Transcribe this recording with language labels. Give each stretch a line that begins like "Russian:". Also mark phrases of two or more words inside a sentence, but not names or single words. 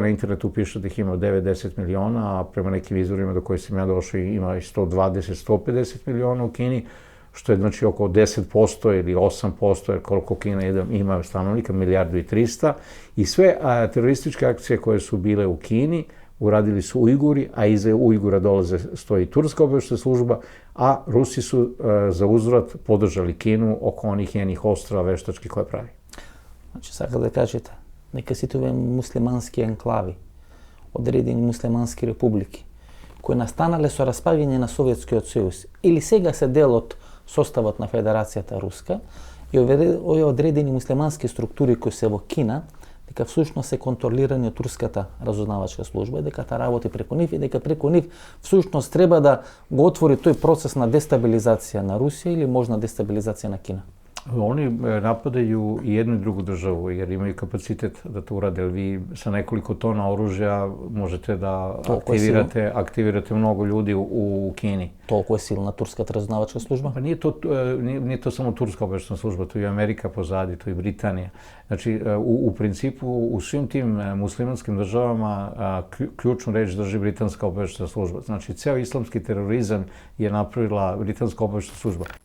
Serbian: na internetu piše da ih ima 9-10 miliona, a prema nekim izvorima do kojih sam ja došao ima i 120-150 miliona u Kini, što je znači oko 10% ili 8%, jer koliko Kina ima stanovnika, 1.300.000, i sve terorističke akcije koje su bile u Kini uradili su Ujguri, a iza Ujgura stoji turska obaveštena služba, a Rusi su za uzvrat podržali Kinu oko onih njenih ostrava veštačkih koje pravi.
Macedonian: Значи, сака да кажете, нека сите овие муслимански енклави, одредени муслимански републики, кои настанале со распаѓање на Советскиот сојуз или сега се дел од составот на Федерацијата Руска, и овие одредени муслимански структури кои се во Кина, дека всушност се контролирани од турската разузнавачка служба, дека та работи преку нив и дека преку нив всушност треба да го отвори тој процес на дестабилизација на Русија или можна дестабилизација на Кина.
Serbian: Oni napadaju i jednu i drugu državu jer imaju kapacitet da to urade. Vi sa nekoliko tona oružja možete da aktivirate mnogo ljudi u Kini.
Macedonian: Толку е силна турската разузнавачка служба?
Serbian: Pa nije to samo turska obaveštena služba, to je Amerika pozadi, to je Britanija. Znači, u principu, u svim tim muslimanskim državama ključnu reč drži britanska obaveštena služba. Znači, ceo islamski terorizam je napravila britanska obaveštena služba.